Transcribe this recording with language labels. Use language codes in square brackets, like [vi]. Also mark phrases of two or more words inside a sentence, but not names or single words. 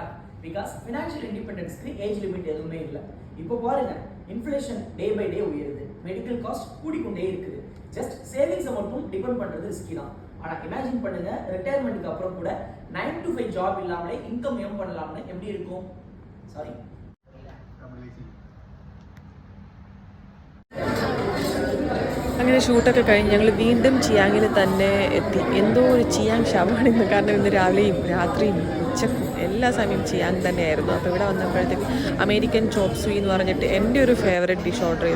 [en] because financial independence-kku age limit [ta] எதுவுமே இல்லை. இப்போ பாருங்க, [en] inflation day by day [ta] உயருது, [en] medical cost [ta] கூடிக்கொண்டே இருக்குது. [en] just savings [ta] மட்டும் டிபெண்ட் பண்றது ரிஸ்கி தான். ஆனா இமேஜின் பண்ணுங்க, ரிட்டையர்மெண்ட்டுக்கு அப்புறம் கூட [en] 9 to 5 job [ta] இல்லாமலே [en] income earn [ta] பண்ணலாம்னு எப்படி இருக்கும்? சாரி, [ml] അങ്ങനെ ഷൂട്ടൊക്കെ കഴിഞ്ഞ് ഞങ്ങൾ വീണ്ടും ചിയാങ്ങിൽ തന്നെ എത്തി. എന്തോ ഒരു ചിയാങ് ശവമാണിന്ന്, കാരണം ഇന്ന് രാവിലെയും രാത്രിയും ഉച്ചക്കും എല്ലാ സമയം ചിയാങ് തന്നെയായിരുന്നു. അപ്പോൾ ഇവിടെ വന്നപ്പോഴത്തേക്ക് അമേരിക്കൻ ചോപ്പ് സ്വീ എന്ന് പറഞ്ഞിട്ട് എൻ്റെ ഒരു [en] favourite dish [ml] ഓർഡർ ചെയ്തു.